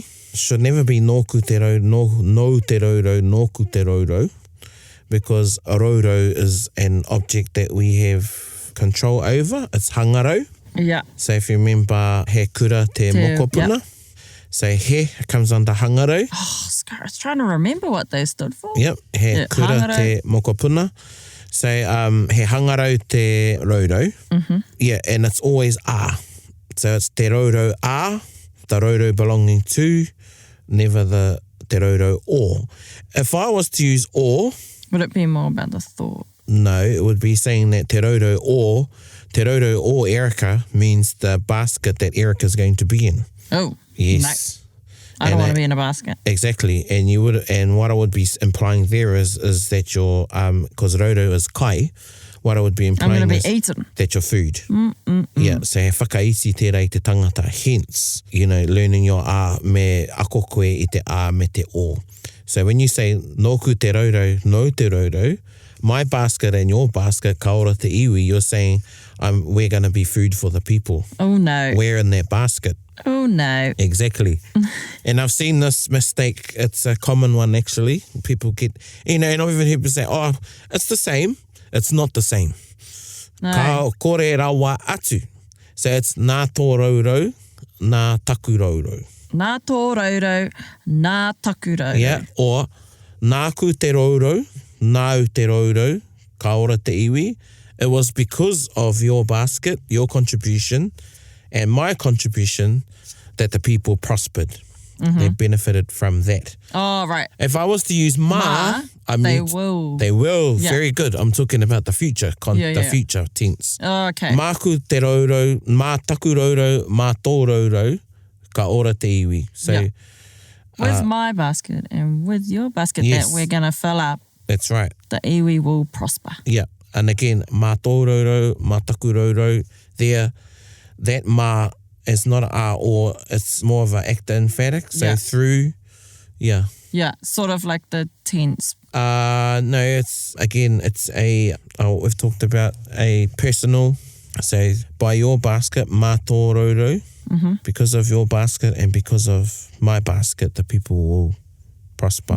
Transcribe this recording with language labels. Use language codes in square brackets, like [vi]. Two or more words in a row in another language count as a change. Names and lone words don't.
[en] Should never be [mi] nōku te rau, no te raurau, nōku te raurau, [en] because a raurau is an object that we have control over. It's hangarau. Yeah. So if you remember [mi] he kura te mokopuna, [en] yep. so he comes under hangarau. Oh, I was trying to remember what they stood for. Yep, [mi] he kura hangarau. te mokopuna. So he hangarau te raurau. [en] Yeah, and it's always a. So it's [mi] te raurau a, [en] the raurau belonging to, never the [mi] te raurau [en] or. If I was to use or, would it be more about the thought? no, it would be saying that [mi] te raurau [en] or Erica means the basket that Erica's going to be in. Oh, Yes. no. I don't want to be in a basket. Exactly, and what I would be implying there is that you're because raurau is kai. What I would be I'm implying going to is be eaten. that you're food. Yeah, so [mi] he whakaiti tērei te tangata. [en] Hence, learning your [mi] a me ako koe I te a me te o. [en] So when you say [mi] nōku te raurau, no te raurau, [en] my basket and your basket, [mi] ka ora te iwi, [en] you're saying we're going to be food for the people. Oh, no. We're in that basket. Oh, no. Exactly. And I've seen this mistake. It's a common one, actually. People get, and I've even heard people say, oh, it's the same. It's not the same. No. [mi] Ka kore rawa atu. [en] So it's [mi] nā tō raurau, nā taku raurau. Nā tō raurau, nā taku raurau. [en] Yeah, or [mi] nā ku te raurau, nā te raurau, ka ora te iwi. [en] It was because of your basket, your contribution, and my contribution that the people prospered. They benefited from that. Oh, right. If I was to use ma, I they mean, will. They will. Yeah. Very good. I'm talking about the future, future tense. Oh, okay. [mi] Māku te raurau, mā taku raurau, mā tō raurau, ka ora te iwi. [en] So With my basket and with your basket Yes. that we're going to fill up, that's right. the iwi will prosper. Yeah. And again, [mi] mā tō raurau, mā taku raurau, [en] there, that mā is not an a or, it's more of an actor emphatic. So Yeah. through, yeah. Yeah, sort of like the tense. No, it's we've talked about a personal, so by your basket, [mi] mā tō raurau, [en] because of your basket and because of my basket, the people will prosper.